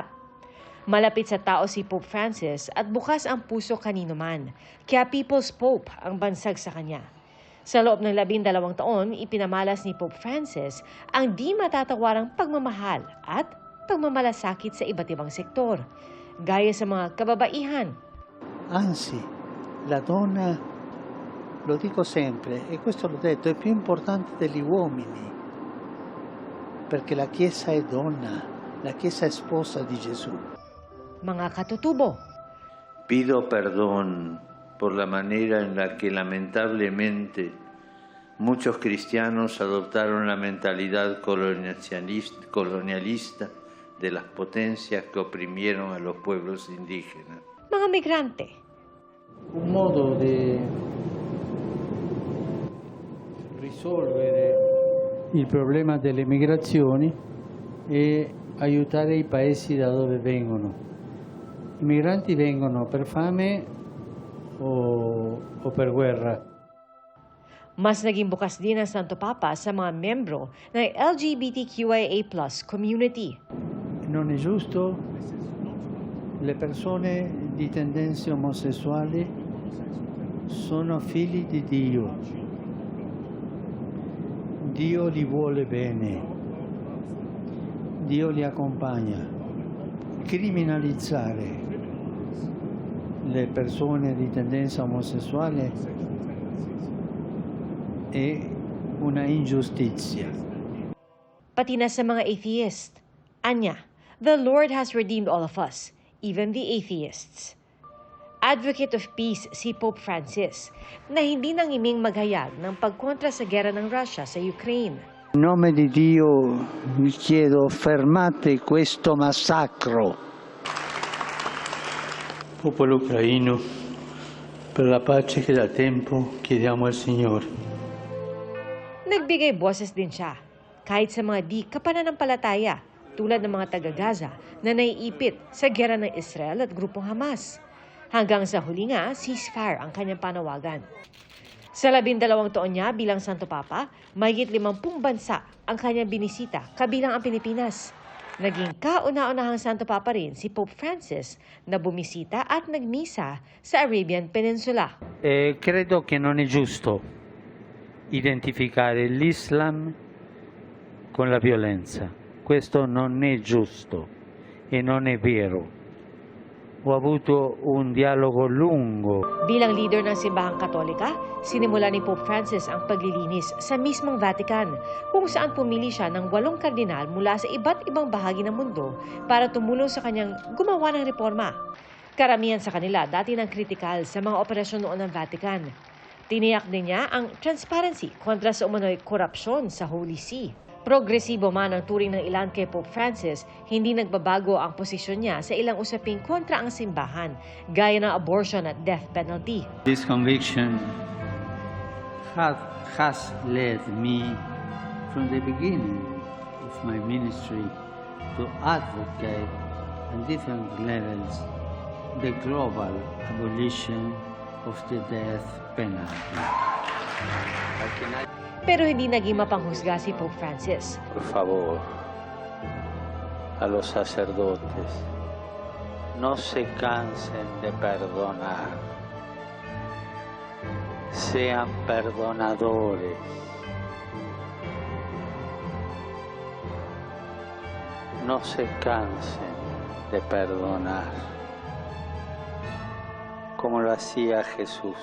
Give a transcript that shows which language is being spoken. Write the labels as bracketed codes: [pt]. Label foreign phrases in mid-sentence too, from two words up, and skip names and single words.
[tl] Malapit sa tao si Pope Francis at bukas ang puso kanino man, kaya [en] People's Pope [tl] ang bansag sa kanya. Sa loob ng 12 taon, ipinamalas ni Pope Francis ang di matatawarang pagmamahal at pagmamalasakit sa iba't ibang sektor, gaya sa mga kababaihan. [it] Anzi, la donna, lo dico sempre, e questo l'ho detto, è più importante degli uomini, perché la Chiesa è donna, la Chiesa è sposa di Gesù. [tl] Mga katutubo. [es] Pido perdón por la manera en la que lamentablemente muchos cristianos adoptaron la mentalidad colonialista de las potencias que oprimieron a los pueblos indígenas. [tl] Mga migrante. [it] Un modo di risolvere il problema delle migrazioni è aiutare i paesi da dove vengono. I migranti vengono per fame o per guerra. [tl] Mas naging bukas din ang Santo Papa sa mga membro ng [en] LGBTQIA+ community. [it] Non è giusto, le persone di tendenze omosessuali sono figli di Dio. Dio li vuole bene. Dio li accompagna. Criminalizzare le persone di tendenza omosessuale è una ingiustizia. [tl] Pati na sa mga atheist. Anya, [en] the Lord has redeemed all of us, even the atheists. Advocate of peace [tl] si Pope Francis na hindi nangiming maghayag ng pagkontra sa gera ng Russia sa Ukraine. [it] In nome di Dio vi chiedo fermate questo massacro. Popolo ucraino, per la pace che da tempo chiediamo al Signore. [tl] Nagbigay boses din siya, kahit sa mga di kapananampalataya, tulad ng mga taga-Gaza na naiipit sa gera ng Israel at grupong Hamas. Hanggang sa huli nga, ceasefire ang kanyang panawagan. Sa 12 taon niya bilang Santo Papa, mahigit 50 bansa ang kanyang binisita, kabilang ang Pilipinas. Naging kauna-unahang Santo Papa rin si Pope Francis na bumisita at nagmisa sa Arabian Peninsula. [it] Credo che non è giusto identificare l'Islam con la violenza. Questo non è giusto e non è vero. Ho avuto un dialogo lungo. [tl] Bilang leader ng Simbahang Katolika, sinimula ni Pope Francis ang paglilinis sa mismong Vatican, kung saan pumili siya ng 8 kardinal mula sa iba't ibang bahagi ng mundo para tumulong sa kanyang gumawa ng reforma. Karamihan sa kanila dati nang kritikal sa mga operasyon noon ng Vatican. Tiniyak din niya ang transparency kontra sa umano'y korupsyon sa Holy See. Progresibo man ang turing ng ilan kay Pope Francis, hindi nagbabago ang posisyon niya sa ilang usaping kontra ang simbahan, gaya ng abortion at [en] death penalty. This conviction has led me from the beginning of my ministry to advocate on different levels the global abolition of the death penalty. [tl] Pero hindi naging mapanghusga si Pope Francis. [es] Por favor, a los sacerdotes, no se cansen de perdonar. Sean perdonadores. No se cansen de perdonar, como lo hacía Jesús.